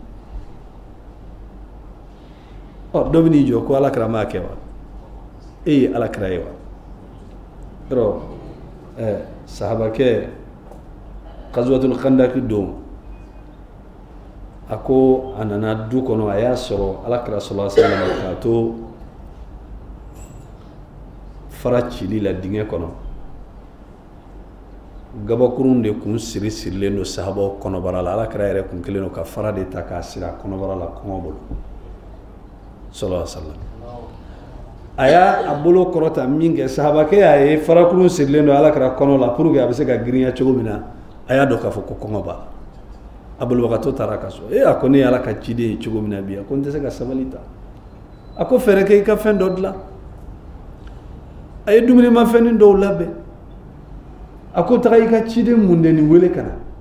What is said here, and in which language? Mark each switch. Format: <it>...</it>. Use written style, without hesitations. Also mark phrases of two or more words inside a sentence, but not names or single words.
<bm>ɔ dɔ bɛ n'i jɔ ko alakira m'a kɛ wa e ye alakira ye wa yɔrɔ sahabakɛ Ghazwatul Khandaq don a ko a nana du kɔnɔ a y'a sɔrɔ alakira</bm> <ar>صلى الله عليه وسلم</ar> <bm>k'a to fara cili la dingɛ kɔnɔ gabakurun de kun sirilen don sahabaw kɔnɔbara la alakira yɛrɛ kun kelen don ka fara de ta k'a siri a kɔnɔbara la kɔngɔ bolo</bm> <ar>صلى الله عليه وسلم</ar> <bm>a y'a bolo kɔrɔta min kɛ sahabakɛ y'a ye farakurun sirilen don alakira kɔnɔ la</bm> <fr>pour que</fr> <bm>a bɛ se ka girinya cogo min na a y'a dɔn k'a fɔ ko kɔngɔ b'a la a bolobagatɔ taara ka so a ko ne ye ala ka ciden ye cogo min na bi a ko n tɛ se ka sabali ta a ko fɛrɛ kɛ i ka fɛn dɔ dilan a ye dumunimafɛnnin dɔw labɛn ako taga ika ciden munde ni wele kana</bm>